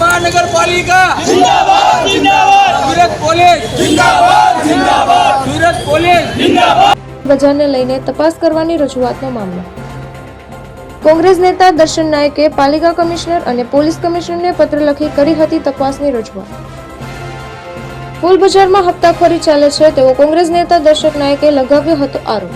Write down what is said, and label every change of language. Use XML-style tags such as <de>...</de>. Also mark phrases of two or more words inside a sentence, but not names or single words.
<hi>महानगरपालिका जिंदाबाद जिंदाबाद सूरत पोलीस जिंदाबाद जिंदाबाद सूरत पोलीस जिंदाबाद</hi> <gu>બજારને લઈને તપાસ કરવાની રજૂઆતનો મામલો. કોંગ્રેસ નેતા દર્શન નાયકે પાલિકા કમિશનર અને પોલીસ કમિશનરને પત્ર લખી કરી હતી તપાસની રજૂઆત. ફૂલ બજારમાં હપ્તાખોરી ચાલે છે તેવો કોંગ્રેસ નેતા દર્શક નાયકે લગાવ્યો હતો આરોપ.</gu>